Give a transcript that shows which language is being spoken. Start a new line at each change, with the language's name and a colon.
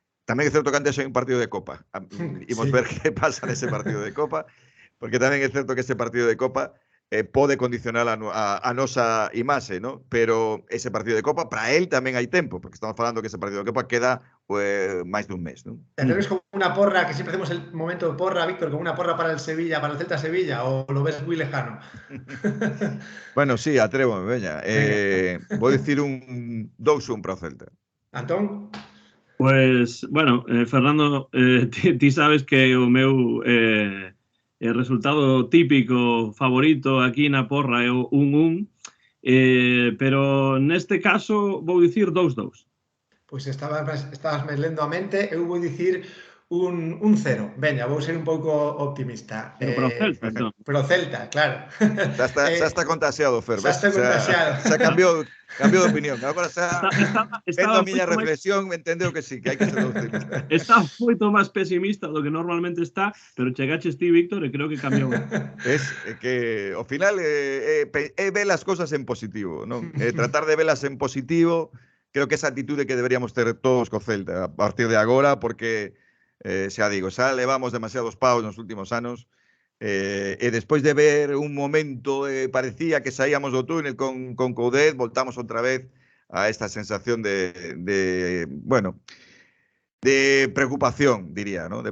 Galician: Tamén é certo que antes hai un partido de Copa. Imos ver que pasa nese partido de Copa, porque tamén é certo que ese partido de Copa pode condicionar a nosa imaxe, ¿no? Pero ese partido de Copa, para él tamén hai tempo, porque estamos falando que ese partido de Copa queda máis dun mes, ¿no?
Spanish: ¿Te atreves con una porra, que siempre hacemos el momento de porra, Víctor, con una porra para el Sevilla, para el Celta Sevilla, o lo ves muy lejano?
Galician: Bueno, sí, atrévome, veña. Vou dicir un 2-1 para o Celta. Antón? Pues, bueno, Fernando, ti sabes que o meu el resultado típico favorito aquí na porra é o 1-1, pero neste caso vou dicir 2-2. Pois estabas lendo a mente, eu vou dicir un 0. Veña, vou ser un pouco optimista. Pero para o Celta, entón. Para o Celta, claro. Xa está contaxiado, Fer. Xa está contaxiado. Xa cambiou de opinión. Agora xa, vendo a miña reflexión, entendeu que sí, que hai que ser optimista. Está moito máis pesimista do que normalmente está, pero chegaches ti, Víctor, e creo que cambiou. Es que, ao final, é ver as cosas en positivo, non? Tratar de velas en positivo, creo que esa actitude que deberíamos ter todos co Celta a partir de agora, porque xa digo, xa levamos demasiados paus nos últimos anos, e despois de ver un momento parecía que saíamos do túnel con Coudet, voltamos outra vez a esta sensación de preocupación, diría, ¿no?